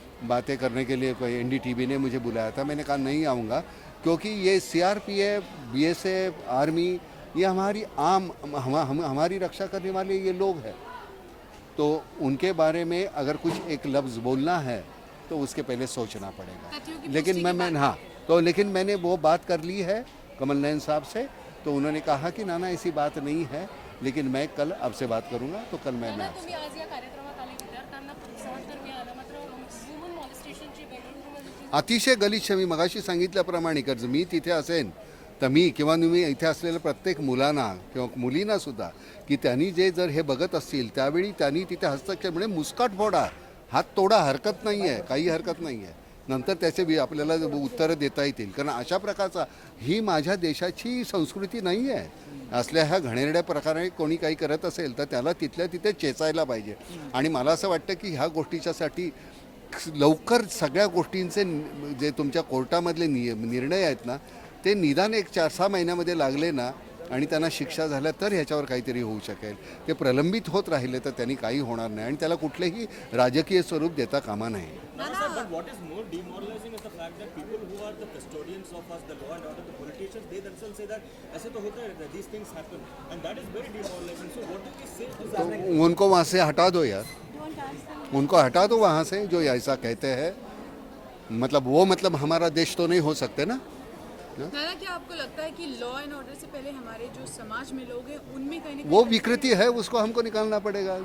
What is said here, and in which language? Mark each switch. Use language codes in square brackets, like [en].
[hi] बातें करने के लिए कोई NDTV ने मुझे बुलाया था, मैंने कहा नहीं आऊँगा, क्योंकि ये CRPF, BSF, आर्मी, ये हमारी हमारी रक्षा करने वाले ये लोग हैं, तो उनके बारे में अगर कुछ एक लफ्ज़ बोलना है तो उसके पहले सोचना पड़ेगा। लेकिन लेकिन मैंने वो बात कर ली है कमल नयन साहब से, तो उन्होंने कहा कि ना ऐसी बात नहीं है, लेकिन मैं कल आपसे बात करूंगा, तो कल मैं [mr] तुम्ही आज या कार्यक्रमात आले विद्यार्थ्यांना प्रोत्साहन तर मिळालं, मात्र वुमन मॉलेस्टेशनची बेंगळुरूमध्ये अतिशय गलिच्छ, मी मगाशी सांगितल्याप्रमाणे जर मी तिथे असेन तर मी किंवा मी इथे असलेल्या प्रत्येक मुलांना किंवा मुलींना सुद्धा की त्यांनी जे जर हे बघत असतील त्यावेळी त्यांनी तिथे हस्तक्षेप म्हणजे मुस्काट फोडा, हात तोडा, हरकत नाही आहे, काही हरकत नाही आहे, नंतर त्याचे आपल्याला उत्तरं देता येतील, कारण अशा प्रकारचा ही माझ्या देशाची संस्कृती नाही आहे. असल्या ह्या घणेरड्या प्रकारे कोणी काही करत असेल तर त्याला तिथल्या तिथे चेचायला पाहिजे. आणि मला असं वाटतं की ह्या गोष्टीच्यासाठी लवकर सगळ्या गोष्टींचे जे तुमच्या कोर्टामधले निर्णय आहेत ना ते निदान एक 4-6 महिन्यामध्ये लागले ना आणि त्यांना शिक्षा झाल्या तर ह्याच्यावर काहीतरी होऊ शकेल. ते प्रलंबित होत राहिले तर त्यांनी काही होणार नाही आणि त्याला कुठलेही राजकीय स्वरूप देता कामा नये. [en] What is more demoralizing is the fact that people who are the custodians of us, the law and order, the politicians, they themselves say that [hi] ऐसे तो होता है, [en] these things happen, and that is very demoralizing. So what do we say to that? [hi] तो उनको वहाँ से हटा दो यार, उनको हटा दो वहाँ से जो ऐसा कहते हैं, मतलब हमारा देश तो नहीं हो सकते ना. नाना, क्या आपको लगता है कि लॉ एंड ऑर्डर से पहले हमारे जो समाज में लोग हैं उनमें कहीं ना कहीं वो विकृति है, उसको हमको निकालना पड़ेगा.